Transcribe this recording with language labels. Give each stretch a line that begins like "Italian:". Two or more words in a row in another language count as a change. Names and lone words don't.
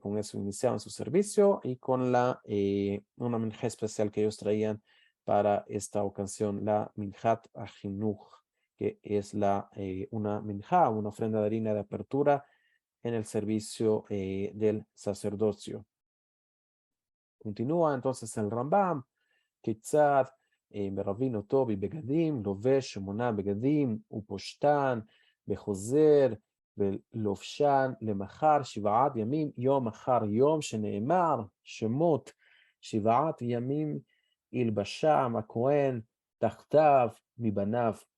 Spanish: Con eso iniciaban su servicio y con una Minjá especial que ellos traían para esta ocasión, la
Hebrew: מנחת חינוך,
Spanish: que es una Minjá, una ofrenda de harina de apertura en el servicio del sacerdocio. Continúa entonces el Rambam,
Hebrew: כיצד מרבין אותו בבגדים, לובש 8 בגדים ופושטן וחוזר ולובשן למחר 7 ימים, יום אחר יום, שנאמר שמות 7 ימים ילבשם הכהן תחתיו מבניו